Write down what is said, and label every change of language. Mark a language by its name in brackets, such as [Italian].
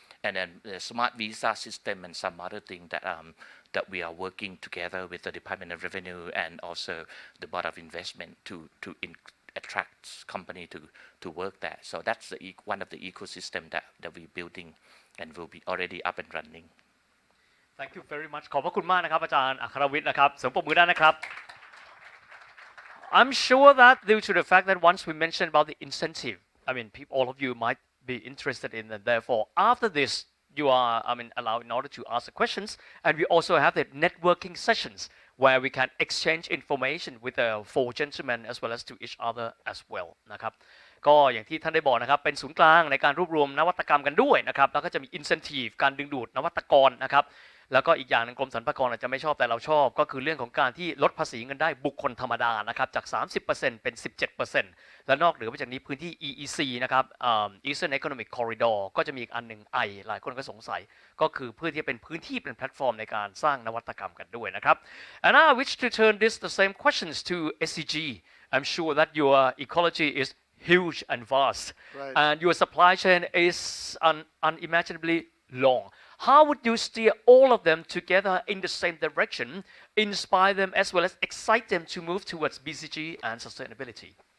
[English] And then the smart visa system and some other thing that we are working together with the Department of Revenue and also the Board of Investment to attract company to work there. So that's one of the ecosystem that we're building and will be already up and running. Thank you very much [Thai] ขอบพระคุณมากนะครับอาจารย์อัครวิทย์นะครับเสริมปรบมือได้นะครับ [English] I'm sure that due to the fact that once we mentioned about the incentive, I mean all of you might be interested in, and therefore after this you are allowed in order to ask the questions, and we also have the networking sessions where we can exchange information with the four gentlemen as well [Thai] as to each other as well นะครับก็อย่างที่ท่านได้บอกนะครับเป็นศูนย์กลางในการรวบรวมนวัตกรรมกันด้วยนะครับแล้วก็จะมี incentive การดึงดูดนวัตกรนะครับแล้วก็อีกอย่างหนึ่งกรมสรรพากรอาจจะไม่ชอบแต่เราชอบก็คือเรื่องของการที่ลดภาษีเงินได้บุคคลธรรมดานะครับจาก 30% เป็น 17% และนอกเหนือไปจากนี้พื้นที่ EEC นะครับ Eastern Economic Corridor ก็จะมีอีกอันหนึ่งหลายคนก็สงสัยก็คือเพื่อที่จะเป็นพื้นที่เป็นแพลตฟอร์มในการสร้างนวัตกรรมกันด้วยนะครับ [English] and now I wish to turn the same questions to SCG. I'm sure that your ecology is huge and vast, Right. and your supply chain is unimaginably long. How would you steer all of them together in the same direction, inspire them as well as excite them to move towards BCG and sustainability?